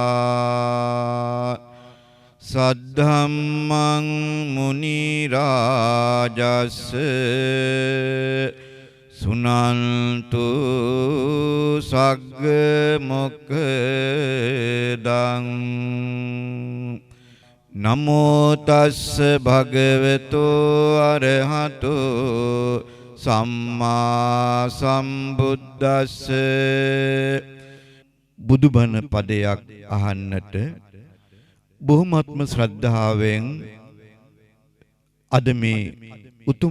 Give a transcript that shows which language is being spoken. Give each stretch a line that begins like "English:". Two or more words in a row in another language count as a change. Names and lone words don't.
Pali: सद्धम्मं मुनि राजस्य सुनन्तु सग्ग मोक्खदं नमो तस्स भगवतो अरहतो සම්මා සම්බුද්දස්ස.
Sinhala: බුදුබණ පදයක් අහන්නට බොහොමත්ම ශ්‍රද්ධාවෙන් අද මේ උතුම්